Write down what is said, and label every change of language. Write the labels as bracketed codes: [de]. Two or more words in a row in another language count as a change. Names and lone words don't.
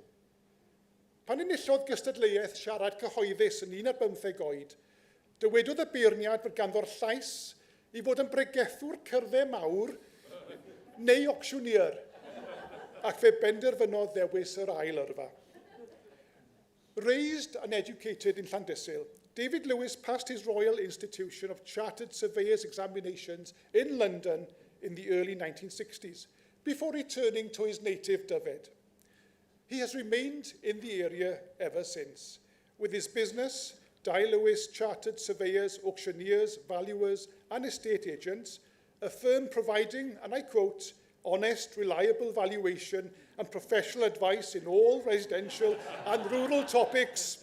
[cy] Pan enillodd gystadleuaeth siarad cyhoeddus yn 15 oed, dywedodd y beirniad fod ganddo'r llais i fod yn bregethwr cerddau mawr neu ocsiwnier, ac fe benderfynodd ddewis yr ail yrfa. [en] Raised and educated in Llandysil, David Lewis passed his Royal Institution of Chartered Surveyors examinations in London in the early 1960s, before returning to his native Dyfed. He has remained in the area ever since, with his business, Lewis Chartered Surveyors, Auctioneers, Valuers, and Estate Agents, a firm providing, and I quote, honest, reliable valuation and professional advice in all residential and rural topics.